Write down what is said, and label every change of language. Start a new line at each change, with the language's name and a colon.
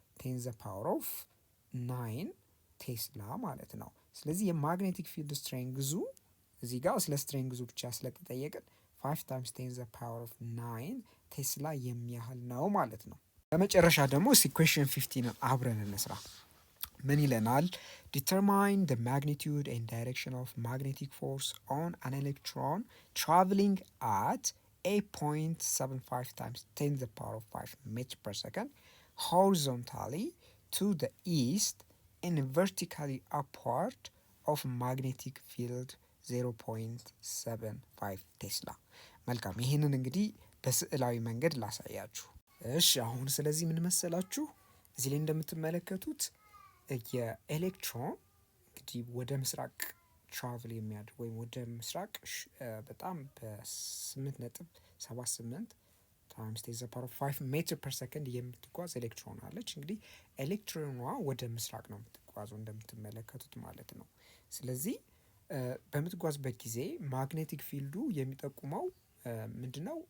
Amharic: 10 the power of 9 ቴስላ ማለት ነው። ስለዚህ የማግኔቲክ ፊልድ ስትሬንግዙ እዚህ ጋር ስለ ስትሬንግዙ ብቻ ስለተጠየቅን 5 times 10 the power of 9 ቴስላ የሚያህል ነው ማለት ነው። በመጨረሻ ደግሞ ኢኩዌሽን 15 አብረን እንስራ። ምን ይለናል?
English: Determine the magnitude and direction of magnetic force on an electron traveling at 8.75 times 10 the power of 5 meters per second horizontally to the east and vertically upward of magnetic field 0.75 ቴስላ።
Amharic: መልካም፣ ይህንን እንግዲህ በስዕላዊ መንገድ ላሳያችሁ። እሺ አሁን ስለዚህ ምን መሰላችሁ? እዚህ ላይ እንደምትመለከቱት የኤሌክትሮን እንግዲህ ወደ ምስራቅ ትራቭል የሚያደርግ ወይም ወደ ምስራቅ በጣም በ8.78 ታይምስ 10 the power of 5 ሜትር ፐር ሰከንድ የምትጓዝ ኤሌክትሮን አለች። እንግዲህ ኤሌክትሮኗ ወደ ምስራቅ ነው የምትጓዘው እንደምትመለከቱት ማለት ነው። ስለዚህ በምትጓዝበት ጊዜ ማግኔቲክ ፊልዱ የሚጠቁመው ምንድነው?